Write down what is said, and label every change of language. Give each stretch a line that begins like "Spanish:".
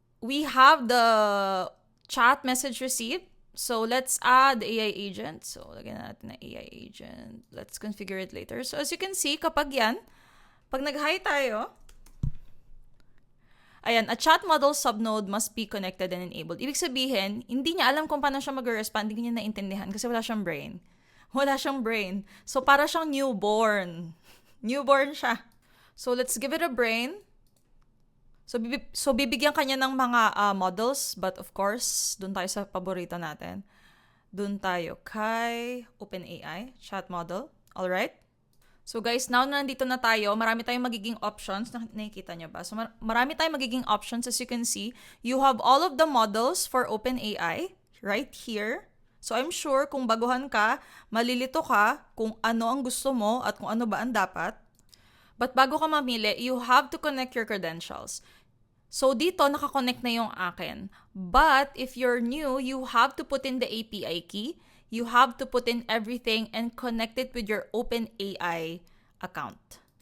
English: We have the chat message received. So, let's add the AI agent. So,
Filipino: lagyan natin na
English: AI agent. Let's configure it later. So, as you can see,
Filipino: kapag yan, pag nag-hi tayo, ayan,
English: a chat model subnode must be connected and enabled.
Filipino: Ibig sabihin, hindi niya alam kung paano siya mag-respond, hindi niya naintindihan kasi wala siyang brain. Wala siyang brain. So, para siyang newborn. Newborn siya.
English: So, let's give it a brain.
Filipino: So bibigyan kanya ng mga models.
English: But of course,
Filipino: dun tayo sa paborito natin. Dun tayo kay OpenAI, chat model. Alright? So guys, now na nandito na tayo, marami tayong magiging options. Nakikita nyo ba? So marami tayong magiging options.
English: As you can see, you have all of the models for OpenAI right here.
Filipino: So, I'm sure kung baguhan ka, malilito ka kung ano ang gusto mo at kung ano ba ang dapat. But bago ka mamili,
English: you have to connect your credentials.
Filipino: So, dito, nakakonect na yung akin.
English: But, if you're new, you have to put in the API key. You have to put in everything and connect it with your OpenAI account.